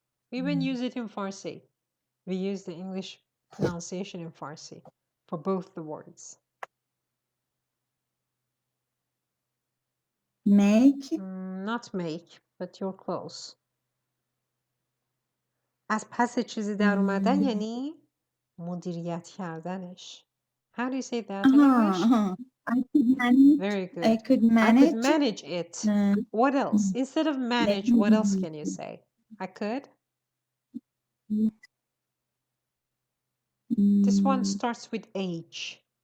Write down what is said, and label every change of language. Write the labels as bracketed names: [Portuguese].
[English] We even use it in Farsi. We use the English pronunciation in Farsi for both the words. Make. Not make, but you're close. [Persian] از پس چیزی در اومدن یعنی مدیریت کردنش. [English] How do you say that in English? I could manage. Very good. I could manage it. What else? Instead of manage, what else can you say? I could. This one starts with H.